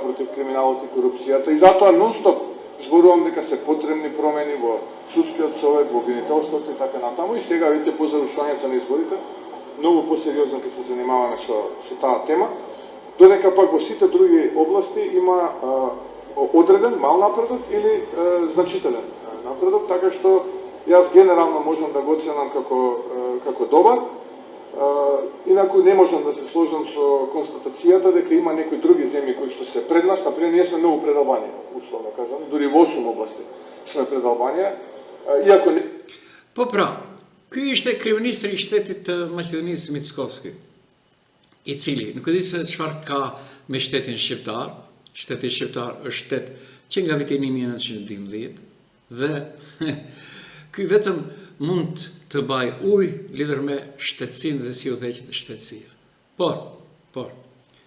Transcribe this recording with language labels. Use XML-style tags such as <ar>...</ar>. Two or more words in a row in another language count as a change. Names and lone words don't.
<mk>против криминалот и корупцијата, и затоа нон-стоп зборувам дека се потребни промени во судскиот совет, во обвинителството и така натаму, и сега веќе по завршувањето на изборите многу посериозно ќе се занимаваме со таа тема, додека пак во сите други области има одреден мал напредок или значителен напредок, така што јас генерално можам да го оценам како добар. Инаку не можам да се сложам со констатацијата дека има некои други земји кои што се пред нас, например ние сме многу пред Албанија, условно казано, дури во 8 области сме пред Албанија, иако не...</mk> <sq>Ky ishte kryeministri I shtetit të Maqedonisë Mickovski, I cili nuk e di se çfarë ka me shtetin shqiptar. Shteti shqiptar është shtet që nga viti 1912 dhe ky vetëm mund të baj ujë lidhur me shtetësinë dhe si udhëheqjet e shtetësia.</sq>